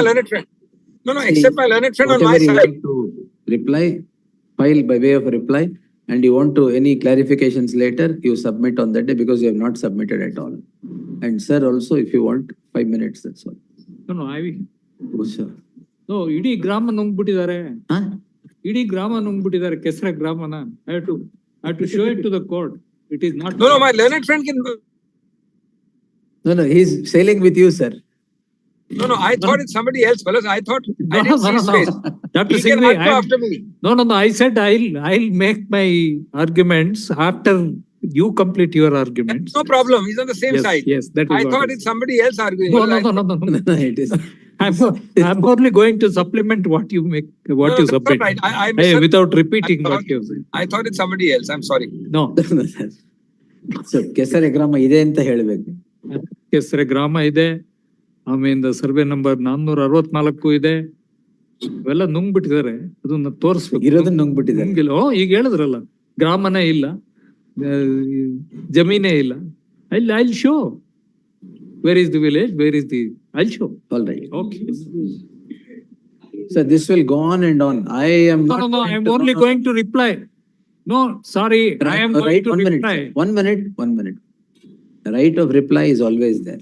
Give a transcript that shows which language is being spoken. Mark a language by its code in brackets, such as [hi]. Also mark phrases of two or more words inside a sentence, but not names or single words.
[en] learned friend. No, See, except my learned friend on my whatever you side. want to reply, file by way of a reply, and you want to any clarifications later, you submit on that day because you have not submitted at all. And sir, also, if you want 5 minutes, that's all. No, I will. Oh, sir. No, [kn] ಇಡೀ ಗ್ರಾಮ ನುಂಗ್ಬಿಟ್ಟಿದ್ದಾರೆ ಇಡೀ ಗ್ರಾಮ ನುಂಗ್ಬಿಟ್ಟಿದ್ದಾರೆ ಕೆಸರ ಗ್ರಾಮನ [en] I have to show it to the court. It is not. No, my learned friend can. No, he's sailing with you, sir. No, I thought it's somebody else, fellas. I thought I didn't see his face. Dr. He can Singhvi, argue after me. No. I said I'll make my arguments after you complete your arguments. No problem. He's on the same side. Yes, that is I what thought is. it's somebody else arguing. No. It is. I'm only going to supplement what you make, what you that's not submit. right. I misunderstood. Without repeating what you said. I thought it's somebody else. I'm sorry. No. So, [kn] ಕೆಸರೆ ಗ್ರಾಮ ಇದೆ ಅಂತ ಹೇಳ್ಬೇಕು. ಕೆಸರೆ ಗ್ರಾಮ ಇದೆ. ಆಮೇಲೆ [en] survey number [kn] 464 ಇದೆ. ಇವೆಲ್ಲ ನುಂಗ್ಬಿಟ್ಟಿದ್ದಾರೆ. ಅದನ್ನ ತೋರಿಸ್ಬೇಕು. ಇರೋದನ್ನ ನುಂಗ್ಬಿಟ್ಟಿದ್ದಾರೆ. ಈಗ ಹೇಳಿದ್ರಲ್ಲ ಗ್ರಾಮನೇ ಇಲ್ಲ, ಜಮೀನೇ ಇಲ್ಲ. [en] I'll show. Where is the village? Where is the? I'll show. All right. Okay. So this will go on and on. I am not. No. I'm only going to reply. No, sorry. I am going to reply. 1 minute. The right of reply is always there.